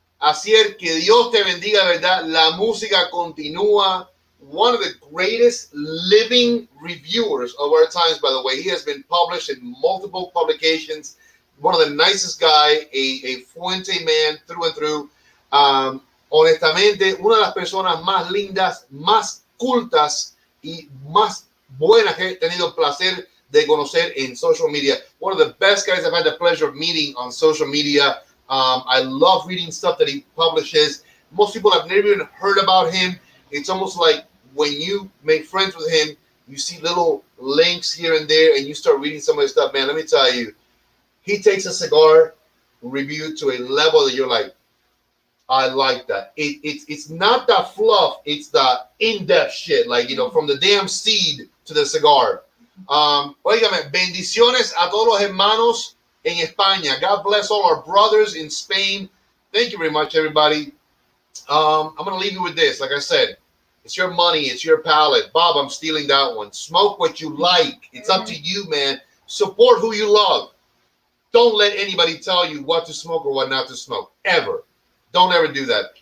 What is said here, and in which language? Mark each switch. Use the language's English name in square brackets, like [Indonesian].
[Spanish] Asier, que Dios te bendiga, verdad. La música continúa. [English] One of the greatest living reviewers of our times, by the way. He has been published in multiple publications. One of the nicest guy, a Fuente man through and through. [Spanish] Honestamente, una de las personas más lindas, más cultas y más buenas que he tenido el placer de conocer en social media. [English] One of the best guys I've had the pleasure of meeting on social media. I love reading stuff that he publishes. Most people have never even heard about him. It's almost like when you make friends with him, you see little links here and there, and you start reading some of his stuff. Man, let me tell you, he takes a cigar review to a level that you're like, I like that. It's not the fluff, it's the in-depth shit, from the damn seed to the cigar. [Spanish] Óigame, bendiciones a todos los hermanos en España. [English] God bless all our brothers in Spain. Thank you very much, everybody. I'm going to leave you with this. Like I said, It's your money. It's your palate. Bob, I'm stealing that one. Smoke what you like. It's up to you, man. Support who you love. Don't let anybody tell you what to smoke or what not to smoke. Ever. Don't ever do that.